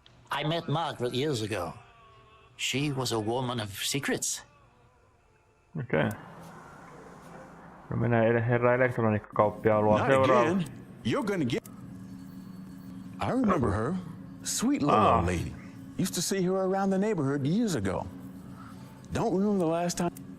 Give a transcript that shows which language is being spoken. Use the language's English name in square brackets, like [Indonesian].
[English] I met Margaret years ago. She was a woman of secrets. Okay. [Finnish] No mennään herra elektroniikkakauppiaan seuraavaksi. [English] You're gonna get... I remember her. Sweet little old lady. Used to see her around the neighborhood years ago. Don't remember the last time.